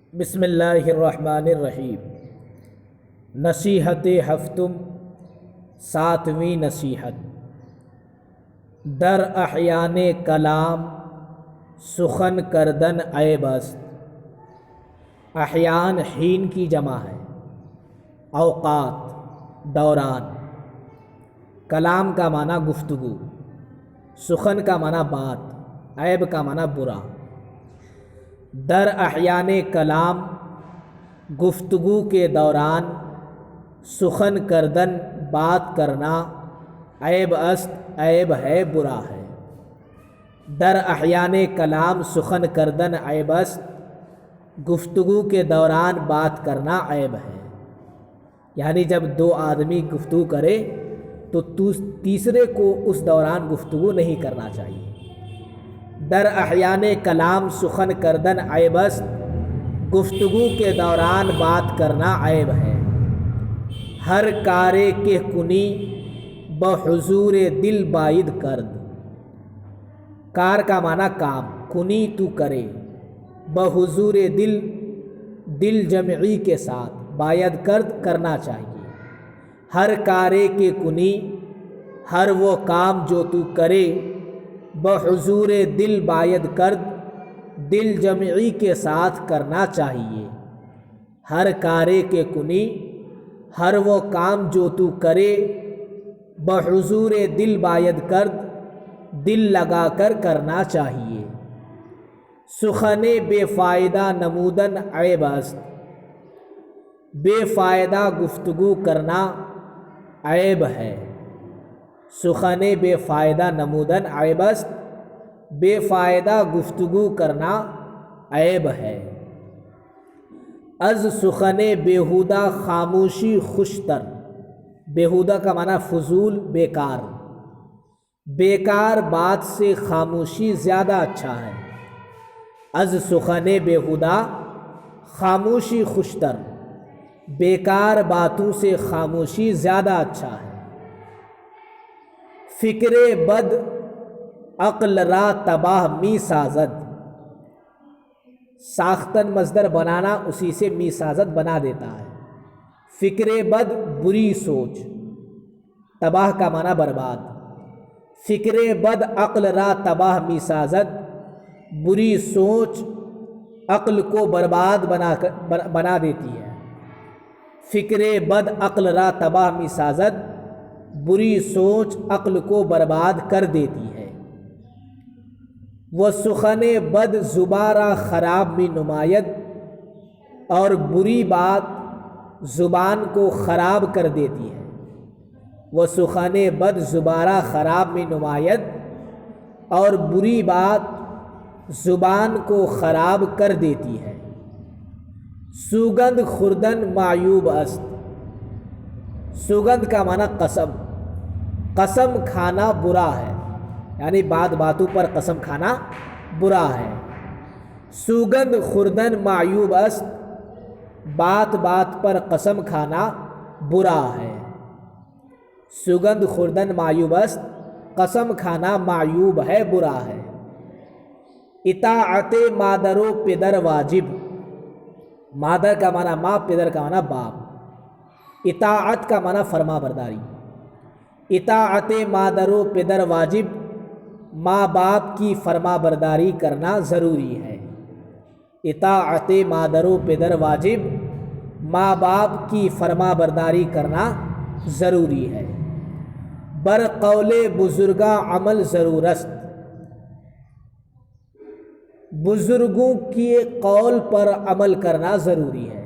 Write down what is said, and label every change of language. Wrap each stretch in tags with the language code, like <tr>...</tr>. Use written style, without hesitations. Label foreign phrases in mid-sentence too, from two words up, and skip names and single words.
<ar>بسم اللہ الرحمن الرحیم۔</ar> <fa>نصیحت ہفتم،</fa> <ur>ساتویں نصیحت۔</ur> <fa>در احیان کلام سخن کردن عیب است۔</fa> <ur>احیان حین کی جمع ہے، اوقات، دوران۔ کلام کا معنی گفتگو، سخن کا معنی بات، عیب کا معنی برا۔</ur> <fa>در احیان کلام</fa> <ur>گفتگو کے دوران</ur> <fa>سخن کردن</fa> <ur>بات کرنا</ur> <fa>عیب است،</fa> <ur>عیب ہے، برا ہے۔</ur> <fa>در احیان کلام سخن کردن عیب است،</fa> <ur>گفتگو کے دوران بات کرنا عیب ہے۔ یعنی جب دو آدمی گفتگو کرے تو تیسرے کو اس دوران گفتگو نہیں کرنا چاہیے۔</ur> <fa>در احیان کلام سخن کردن عیب است،</fa> <ur>گفتگو کے دوران بات کرنا عیب ہے۔</ur> <fa>ہر کارے کہ کنی بحضور دل باید کرد۔</fa> <ur>کار کا معنی کام، کنی تو کرے،</ur> <fa>بحضور دل،</fa> <ur>دل جمعی کے ساتھ،</ur> <fa>باید کرد</fa> <ur>کرنا چاہیے۔</ur> <fa>ہر کارے کہ کنی،</fa> <ur>ہر وہ کام جو تو کرے،</ur> <fa>بحضور دل باید کرد،</fa> <ur>دل جمعی کے ساتھ کرنا چاہیے۔</ur> <fa>ہر کارے کے کنی،</fa> <ur>ہر وہ کام جو تو کرے،</ur> <fa>بحضور دل باید کرد،</fa> <ur>دل لگا کر کرنا چاہیے۔</ur> <fa>سخن بے فائدہ نمودن عیب است۔</fa> <ur>بے فائدہ گفتگو کرنا عیب ہے۔</ur> <fa>سخن بے فائدہ نمودن عیب است،</fa> <ur>بے فائدہ گفتگو کرنا عیب ہے۔</ur> <fa>از سخن بیہودہ خاموشی خوشتر۔</fa> <ur>بیہودہ کا معنی فضول، بیکار۔ بیکار بات سے خاموشی زیادہ اچھا ہے۔</ur> <fa>از سخن بیہودہ خاموشی خوشتر،</fa> <ur>بیکار باتوں سے خاموشی زیادہ اچھا ہے۔</ur> <fa>فکر بد عقل را تباہ می سازد۔</fa> <ur>ساختن مصدر بنانا اسی سے</ur> <fa>می سازد</fa> <ur>بنا دیتا ہے۔</ur> <fa>فکر بد</fa> <ur>بری سوچ، تباہ کا معنی برباد۔</ur> <fa>فکر بد عقل را تباہ می سازد،</fa> <ur>بری سوچ عقل کو برباد بنا دیتی ہے۔</ur> <fa>فکر بد عقل را تباہ می سازد،</fa> <ur>بری سوچ عقل کو برباد کر دیتی ہے۔</ur> <fa>وہ سخن بد زباں را خراب می نماید،</fa> <ur>اور بری بات زبان کو خراب کر دیتی ہے۔</ur> <fa>وہ سخن بد زباں را خراب می نماید،</fa> <ur>اور بری بات زبان کو خراب کر دیتی ہے۔</ur> <fa>سوگند خوردن معیوب است۔</fa> <ur>سوگند کا معنی قسم، قسم کھانا برا ہے، یعنی بات باتوں پر قسم کھانا برا ہے۔</ur> <fa>سوگند خوردن معیوب است،</fa> <ur>بات بات پر قسم کھانا برا ہے۔</ur> <fa>سوگند خوردن معیوب است،</fa> <ur>قسم کھانا معیوب ہے، برا ہے۔</ur> <fa>اطاعت مادر و پدر واجب۔</fa> <ur>مادر کا معنی ماں، پدر کا معنی باپ۔ اطاعت کا معنی فرما برداری۔</ur> <fa>اطاعت مادر و پدر واجب،</fa> <ur>ماں باپ کی فرما برداری کرنا ضروری ہے۔</ur> <fa>اطاعت مادر و پدر واجب،</fa> <ur>ماں باپ کی فرما برداری کرنا ضروری ہے۔</ur> <fa>بر قول بزرگاں عمل ضرور است۔</fa> <ur>بزرگوں کے قول پر عمل کرنا ضروری ہے۔</ur>